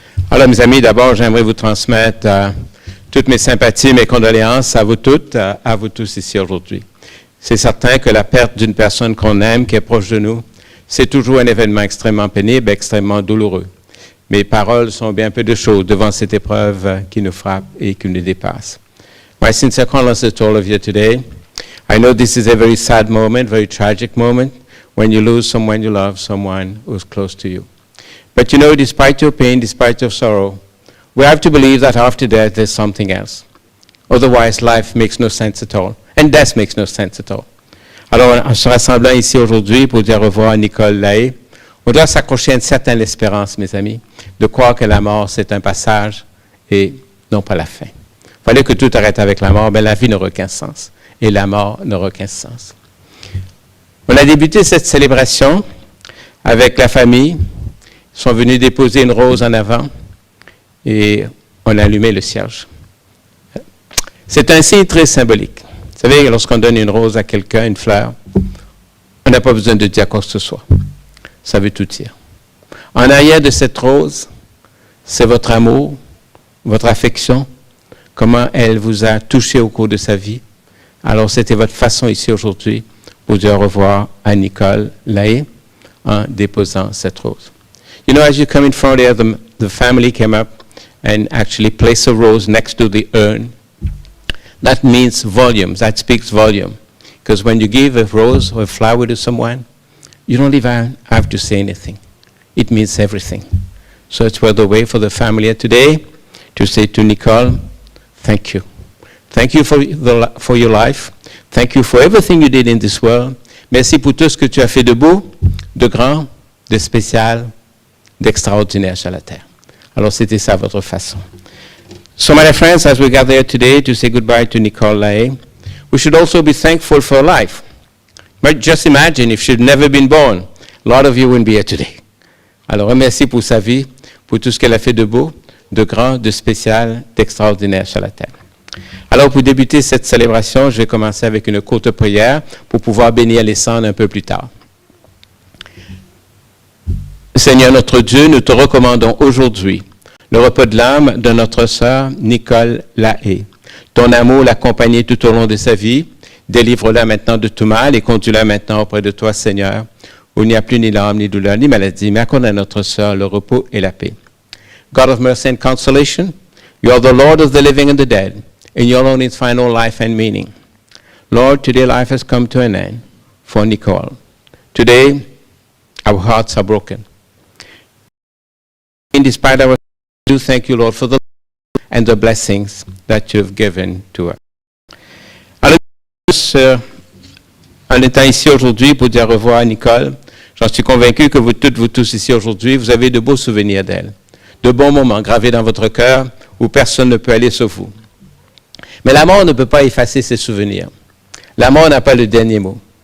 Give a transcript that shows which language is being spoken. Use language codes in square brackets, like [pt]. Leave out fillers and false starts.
[fr] Alors, mes amis, d'abord, j'aimerais vous transmettre toutes mes sympathies, mes condoléances à vous toutes, à vous tous ici aujourd'hui. C'est certain que la perte d'une personne qu'on aime, qui est proche de nous, c'est toujours un événement extrêmement pénible, extrêmement douloureux. Mes paroles sont bien peu de choses devant cette épreuve qui nous frappe et qui nous dépasse. [en] My sincere condolences to all of you today. I know this is a very sad moment, very tragic moment, when you lose someone you love, someone who's close to you. But you know, despite your pain, despite your sorrow, we have to believe that after death there's something else. Otherwise, life makes no sense at all. And death makes no sense at all. [fr] Alors, en se rassemblant ici aujourd'hui pour dire au revoir à Nicole, Lahaie, on doit s'accrocher à une certaine espérance, mes amis, de croire que la mort, c'est un passage et non pas la fin. Il fallait que tout arrête avec la mort, mais la vie n'aura aucun sens. Et la mort n'aura aucun sens. On a débuté cette célébration avec la famille. Ils sont venus déposer une rose en avant et on a allumé le cierge. C'est un signe très symbolique. Vous savez, lorsqu'on donne une rose à quelqu'un, une fleur, on n'a pas besoin de dire quoi que ce soit. Ça veut tout dire. En arrière de cette rose, c'est votre amour, votre affection, comment elle vous a touché au cours de sa vie. Alors, c'était votre façon ici aujourd'hui pour dire au revoir à Nicole, Lahaie, en déposant cette rose. [en] You know, as you come in front there, the family came up and actually placed a rose next to the urn. That means volume. That speaks volume. Because when you give a rose or a flower to someone, you don't even have to say anything. It means everything. So it's worth the way for the family here today to say to Nicole, thank you. Thank you for your life. Thank you for everything you did in this world. [fr] Merci pour tout ce que tu as fait de beau, de grand, de spécial, d'extraordinaire sur la terre. Alors, c'était ça votre façon. [en] So, my friends, as we gather here today to say goodbye to Nicole Lahaie, we should also be thankful for life. But just imagine if she'd never been born, a lot of you wouldn't be here today. [fr] Alors, remercie pour sa vie, pour tout ce qu'elle a fait de beau, de grand, de spécial, d'extraordinaire sur la terre. Alors, pour débuter cette célébration, je vais commencer avec une courte prière pour pouvoir bénir les cendres un peu plus tard. Seigneur notre Dieu, nous te recommandons aujourd'hui le repos de l'âme de notre sœur Nicole Lahaie. Ton amour l'accompagnait tout au long de sa vie. Délivre-la maintenant de tout mal et conduis-la maintenant auprès de toi, Seigneur, où il n'y a plus ni larmes, ni douleur, ni maladie, mais accorde à notre sœur le repos et la paix. [en] God of mercy and consolation, you are the Lord of the living and the dead, and you alone its final life and meaning. Lord, today life has come to an end for Nicole. Today, our hearts are broken. In despite our, we do thank you, Lord, for the and the blessings that you've given to us. [fr] Alors, en étant ici aujourd'hui pour dire au revoir à Nicole, j'en suis convaincu que vous toutes, vous tous ici aujourd'hui, vous avez de beaux souvenirs d'elle, de bons moments gravés dans votre cœur où personne ne peut aller sauf vous. Mais la mort ne peut pas effacer ces souvenirs. La mort n'a pas le dernier mot.